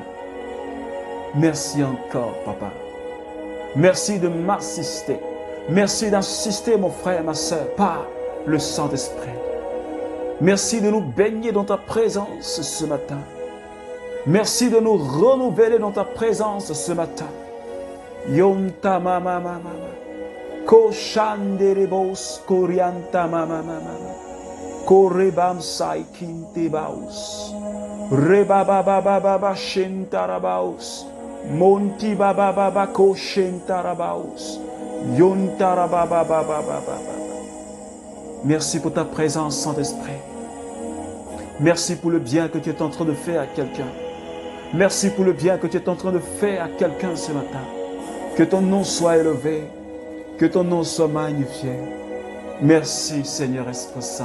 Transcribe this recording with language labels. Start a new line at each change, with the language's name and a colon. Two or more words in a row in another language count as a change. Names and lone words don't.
French: Merci encore, Papa. Merci de m'assister. Merci d'assister, mon frère et ma soeur, par le Saint-Esprit. Merci de nous baigner dans ta présence ce matin. Merci de nous renouveler dans ta présence ce matin. Yonta mama mama koshanderebos korianta mama mama korebam saikintebaus rebaba baba baba shentarabaus monti baba baba koshentarabaus yonta baba baba baba. Merci pour ta présence, Saint-Esprit. Merci pour le bien que tu es en train de faire à quelqu'un. Merci pour le bien que tu es en train de faire à quelqu'un ce matin. Que ton nom soit élevé, que ton nom soit magnifié. Merci, Seigneur Esprit Saint.